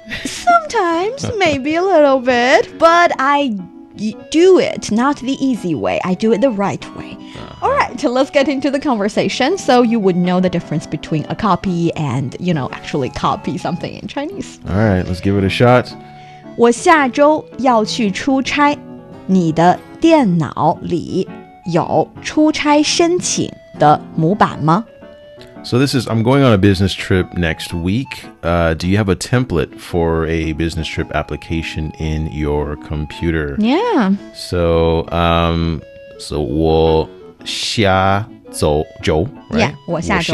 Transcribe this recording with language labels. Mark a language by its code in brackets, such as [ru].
[en] Sometimes, maybe a little bit, but I do it not the easy way. I do it the right way. All right, let's get into the conversation so you would know the difference between a copy and, actually copy something in Chinese. All right, let's give it a shot. [zh] 我下周要去出差，你的电脑里有出差申请的模板吗？ [en] So this is, I'm going on a business trip next week. Do you have a template for a business trip application in your computer? Yeah. So, [zh] 我下周, [en] right? Yeah, [zh] 我下周.